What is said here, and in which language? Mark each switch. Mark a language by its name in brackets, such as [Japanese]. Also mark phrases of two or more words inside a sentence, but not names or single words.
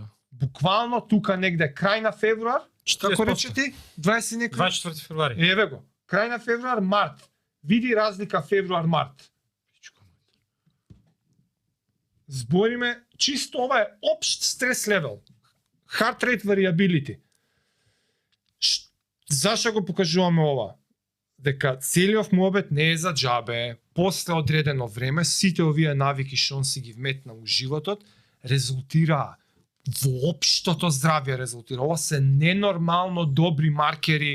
[Macedonian] Буквално тука негде крај на февруар, како 40%. рече ти? 20 некој? 24 февруари. Еве го. Крај на февруар, март. Види разлика февруар-март. Збориме, чисто ова е општ [English] stress level. Heart rate variability. [Macedonian] Зашо го покажуваме ова? Дека целиот муабет не е за џабе. После одредено време, сите овие навики што он си ги вметна у животот, резултира во општото здравје резултира. Ова се ненормално добри маркери.